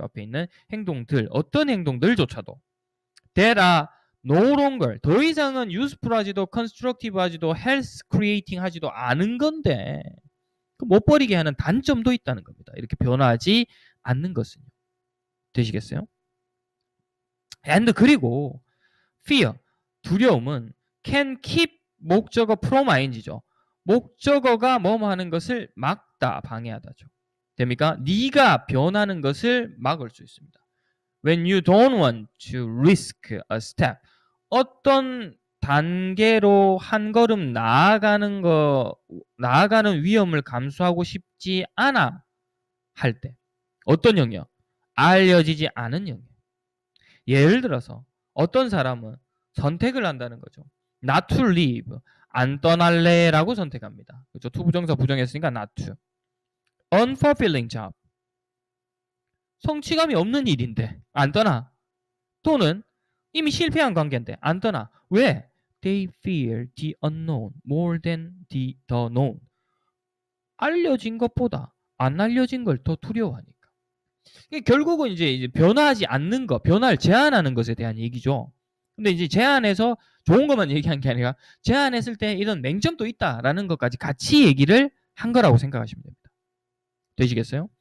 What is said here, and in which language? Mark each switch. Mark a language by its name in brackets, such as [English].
[Korean] 앞에 있는 행동들, 어떤 행동들조차도 [English] that are no longer, [Korean] 더 이상은 [English] useful [Korean] 하지도 [English] constructive [Korean] 하지도 [English] health creating [Korean] 하지도 않은 건데 못 버리게 하는 단점도 있다는 겁니다. 이렇게 변하지 않는 것은요. 되시겠어요? and, 그리고 fear, 두려움은 [English] can keep, [Korean] 목적어 from ing죠. 목적어가 뭐뭐 하는 것을 막다, 방해하다죠. 됩니까? 네가 변하는 것을 막을 수 있습니다. [English] When you don't want to risk a step, [Korean] 어떤 단계로 한 걸음 나아가는 위험을 감수하고 싶지 않아 할 때, 어떤 영역? 알려지지 않은 영역. 예를 들어서 어떤 사람은 선택을 한다는 거죠. [English] not to leave, [Korean] 안 떠날래라고 선택합니다. 그렇죠? 투부정사 부정했으니까 not to. [English] unfulfilling job, [Korean] 성취감이 없는 일인데 안 떠나. 또는 이미 실패한 관계인데 안 떠나. 왜? [English] They fear the unknown more than the known. [Korean] 알려진 것보다 안 알려진 걸 더 두려워하니까. 결국은 이제 변화하지 않는 것, 변화를 제한하는 것에 대한 얘기죠. 근데 이제 제한해서 좋은 것만 얘기한 게 아니라 제한했을 때 이런 맹점도 있다라는 것까지 같이 얘기를 한 거라고 생각하시면 됩니다. 되시겠어요?